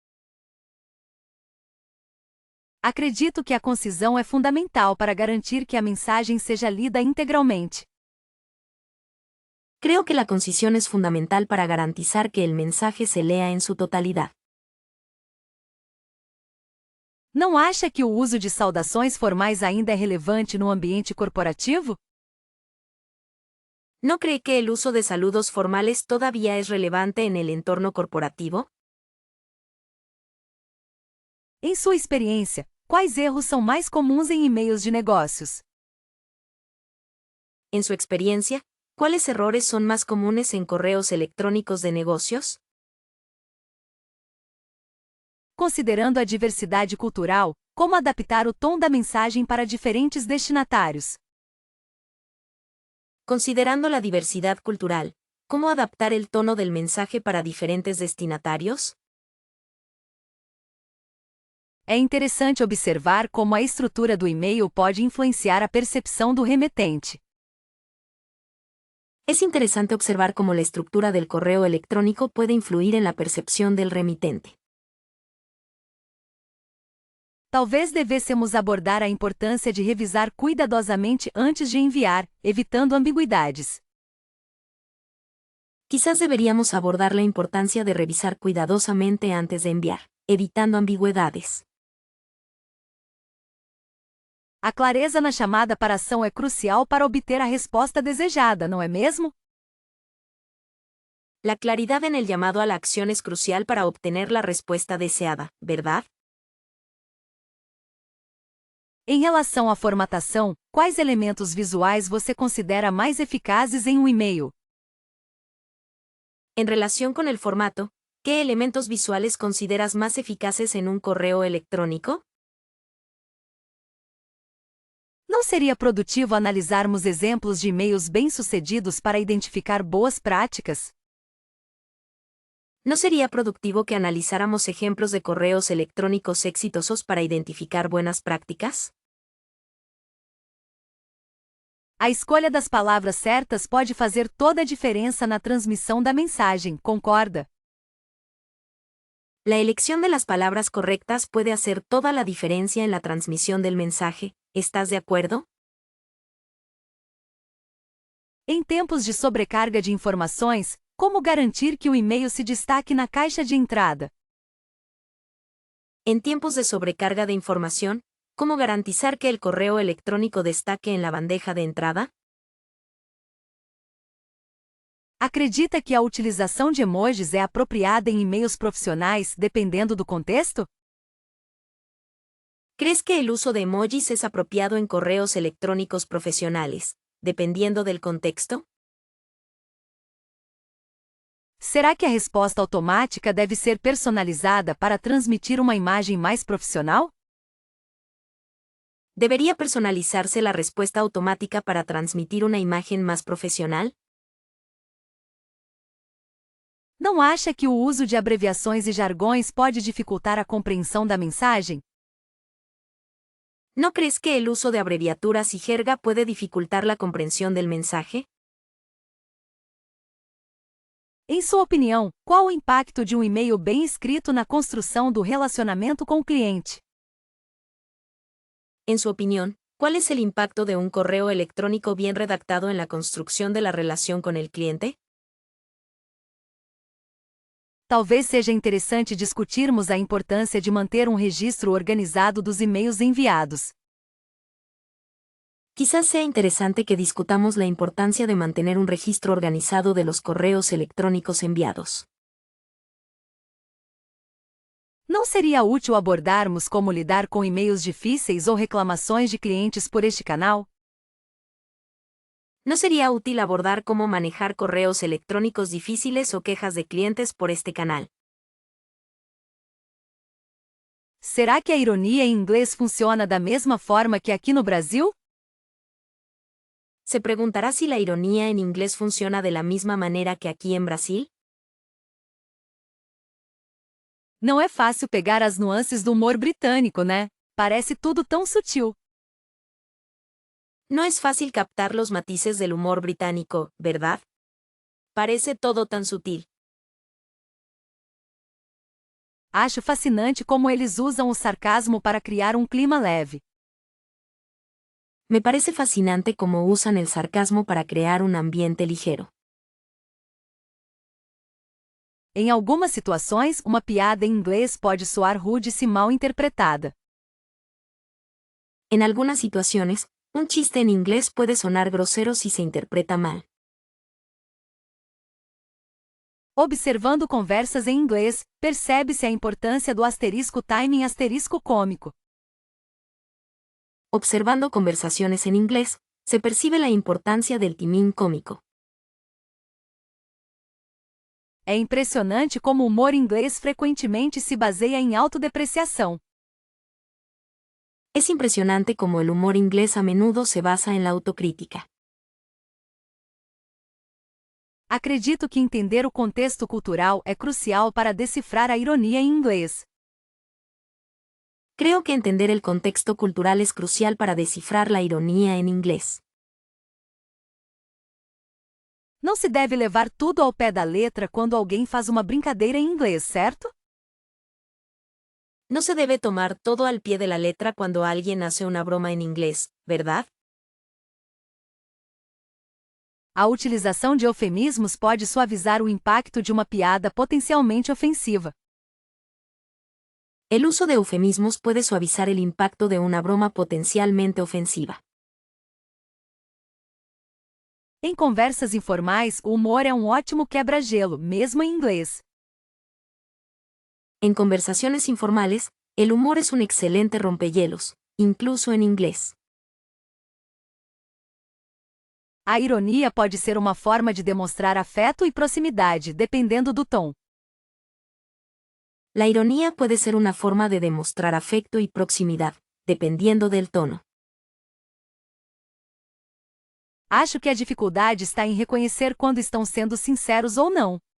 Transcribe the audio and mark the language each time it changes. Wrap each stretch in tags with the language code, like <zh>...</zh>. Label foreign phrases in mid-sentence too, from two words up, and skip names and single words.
<pt>Acredito que a concisão é fundamental para garantir que a mensagem seja lida integralmente.</pt> <es>Creo que la concisión es fundamental para garantizar que el mensaje se lea en su totalidad.</es> <pt>Não acha que o uso de saudações formais ainda é relevante no ambiente corporativo?</pt> <es>¿No cree que el uso de saludos formales todavía es relevante en el entorno corporativo?</es> <pt>Em sua experiência, quais erros são mais comuns em e-mails de negócios?</pt> <es>En su experiencia, ¿cuáles errores son más comunes en correos electrónicos de negocios?</es> <pt>Considerando a diversidade cultural, como adaptar o tom da mensagem para diferentes destinatários?</pt> <es>Considerando la diversidad cultural, ¿cómo adaptar el tono del mensaje para diferentes destinatarios?</es> <pt>É interessante observar como a estrutura do e-mail pode influenciar a percepção do remetente.</pt> <es>Es interesante observar cómo la estructura del correo electrónico puede influir en la percepción del remitente.</es> <pt>Talvez devêssemos abordar a importância de revisar cuidadosamente antes de enviar, evitando ambiguidades.</pt> <es>Quizás deberíamos abordar la importancia de revisar cuidadosamente antes de enviar, evitando ambigüedades.</es> <pt>A clareza na chamada para ação é crucial para obter a resposta desejada, não é mesmo?</pt> <es>La claridad en el llamado a la acción es crucial para obtener la respuesta deseada, ¿verdad?</es> <pt>Em relação à formatação, quais elementos visuais você considera mais eficazes em um e-mail?</pt> <es>En relación con el formato, ¿qué elementos visuales consideras más eficaces en un correo electrónico?</es> <pt>Não seria produtivo analisarmos exemplos de e-mails bem-sucedidos para identificar boas práticas?</pt> <es>¿No sería productivo que analizáramos ejemplos de correos electrónicos exitosos para identificar buenas prácticas?</es> <pt>A escolha das palavras certas pode fazer toda a diferença na transmissão da mensagem, concorda?</pt> <es>La elección de las palabras correctas puede hacer toda la diferencia en la transmisión del mensaje, ¿estás de acuerdo?</es> <pt>Em tempos de sobrecarga de informações, como garantir que o e-mail se destaque na caixa de entrada?</pt> <es>En tiempos de sobrecarga de información, ¿cómo garantizar que el correo electrónico destaque en la bandeja de entrada?</es> <pt>Acredita que a utilização de emojis é apropriada em e-mails profissionais, dependendo do contexto?</pt> <es>¿Crees que el uso de emojis es apropiado en correos electrónicos profesionales, dependiendo del contexto?</es> <pt>Será que a resposta automática deve ser personalizada para transmitir uma imagem mais profissional?</pt> <es>¿Debería personalizarse la respuesta automática para transmitir una imagen más profesional?</es> <pt>Não acha que o uso de abreviações e jargões pode dificultar a compreensão da mensagem?</pt> <es>¿No crees que el uso de abreviaturas y jerga puede dificultar la comprensión del mensaje?</es> <pt>Em sua opinião, qual o impacto de um e-mail bem escrito na construção do relacionamento com o cliente?</pt> <es>En su opinión, ¿cuál es el impacto de un correo electrónico bien redactado en la construcción de la relación con el cliente?</es> <pt>Talvez seja interessante discutirmos a importância de manter um registro organizado dos e-mails enviados.</pt> <es>Quizás sea interesante que discutamos la importancia de mantener un registro organizado de los correos electrónicos enviados.</es> <pt>Não seria útil abordarmos como lidar com e-mails difíceis ou reclamações de clientes por este canal?</pt> <es>¿No sería útil abordar cómo manejar correos electrónicos difíciles o quejas de clientes por este canal?</es> <pt>Será que a ironia em inglês funciona da mesma forma que aqui no Brasil?</pt> <es>¿Se preguntará si la ironía en inglés funciona de la misma manera que aquí en Brasil?</es> <pt>Não é fácil pegar as nuances do humor britânico, né? Parece tudo tão sutil.</pt> <es>No es fácil captar los matices del humor británico, ¿verdad? Parece todo tan sutil.</es> <pt>Acho fascinante como eles usam o sarcasmo para criar um clima leve.</pt> <es>Me parece fascinante cómo usan el sarcasmo para crear un ambiente ligero.</es> <pt>Em algumas situações, uma piada em inglês pode soar rude se mal interpretada.</pt> <es>En algunas situaciones, un chiste en inglés puede sonar grosero si se interpreta mal.</es> <pt>Observando conversas em inglês, percebe-se a importância do asterisco timing asterisco cômico.</pt> <es>Observando conversaciones en inglés, se percibe la importancia del timing cómico.</es> <pt>É impressionante como o humor inglês frequentemente se baseia em autodepreciação.</pt> <es>Es impresionante cómo el humor inglés a menudo se basa en la autocrítica.</es> <pt>Acredito que entender o contexto cultural é crucial para decifrar a ironia em inglês.</pt> <es>Creo que entender el contexto cultural es crucial para descifrar la ironía en inglés.</es> <pt>Não se deve levar tudo ao pé da letra quando alguém faz uma brincadeira em inglês, certo?</pt> <es>No se debe tomar todo al pie de la letra cuando alguien hace una broma en inglés, ¿verdad?</es> <pt>A utilização de eufemismos pode suavizar o impacto de uma piada potencialmente ofensiva.</pt> <es>El uso de eufemismos puede suavizar el impacto de una broma potencialmente ofensiva.</es> <pt>Em conversas informais, o humor é um ótimo quebra-gelo, mesmo em inglês.</pt> <es>En conversaciones informales, el humor es un excelente rompehielos, incluso en inglés.</es> <pt>A ironia pode ser uma forma de demonstrar afeto e proximidade, dependendo do tom.</pt> <es>La ironía puede ser una forma de demostrar afecto y proximidad, dependiendo del tono.</es> <pt>Acho que a dificuldade está em reconhecer quando estão sendo sinceros ou não.</pt>